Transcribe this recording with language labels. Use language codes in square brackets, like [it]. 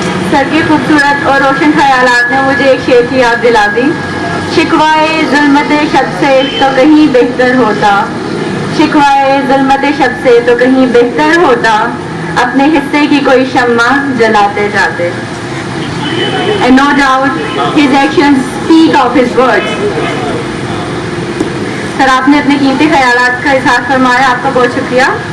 [ur] سر کے خوبصورت اور روشن خیالات نے مجھے ایک شعر کی یاد دلا دی. شکوائے ظلمت شب سے تو کہیں بہتر ہوتا, شکوائے ظلمت شب سے تو کہیں بہتر ہوتا, اپنے حصے کی کوئی شمع جلاتے جاتے. [en] And no doubt his actions speak of his words. [ur] سر آپ نے اپنے قیمتی خیالات کا اظہار فرمایا, آپ کا بہت شکریہ.